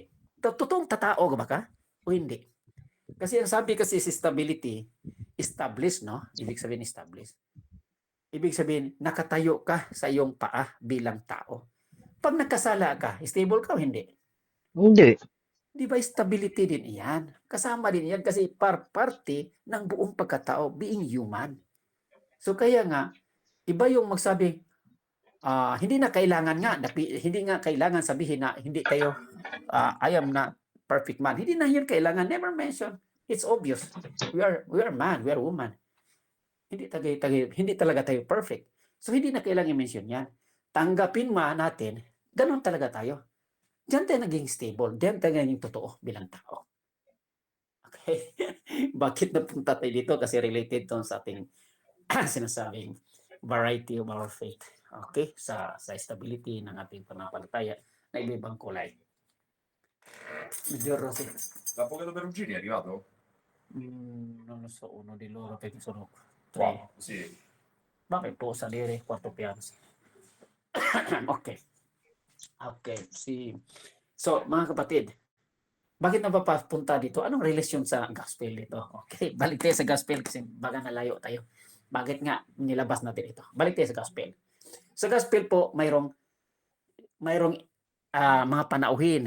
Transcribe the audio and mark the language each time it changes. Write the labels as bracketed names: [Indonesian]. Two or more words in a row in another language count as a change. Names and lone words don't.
[Filipino] Totoong tatao ba ka o hindi? Kasi ang sabi kasi sa stability, establish, no? Ibig sabihin establish. Ibig sabihin, nakatayo ka sa iyong paa bilang tao. Pag nagkasala ka, stable ka o hindi? Hindi. Di ba stability din iyan? Kasama din yan kasi parte ng buong pagkatao, [English] being human. [Filipino] So kaya nga, iba yung magsabi, hindi na kailangan nga, hindi nga kailangan sabihin na hindi tayo, [English] I am not perfect man. [Filipino] Hindi na yun kailangan, [English] never mention. It's obvious. We are man, we are woman. [Filipino] Hindi talaga tayo perfect. So hindi na kailangan i-mention yan. Tanggapin natin, ganun talaga tayo. Diyan tayo naging stable. Diyan tayo naging totoo bilang tao. Okay? Bakit napunta tayo dito? Kasi [English] related to [Filipino] sa ating sinasabing [English] variety of our faith. [Filipino] Okay? Sa stability ng ating pananampalataya na iba-ibang kulay. Medyo Rosy. [Italian] La Poca Perugini è arrivato? Non lo so, uno di loro che sono Qua, tre. sì. [Filipino] Bakit po [Italian] salire quarto piano? [Filipino] Okay. Okay. So, mga kapatid, bakit napapunta dito? Anong relasyon sa gospel dito? Okay, balik tayo sa gospel kasi baga nalayo tayo. Bakit nga nilabas natin ito? Balik tayo sa gospel. Sa gospel po, mayroong mga panauhin.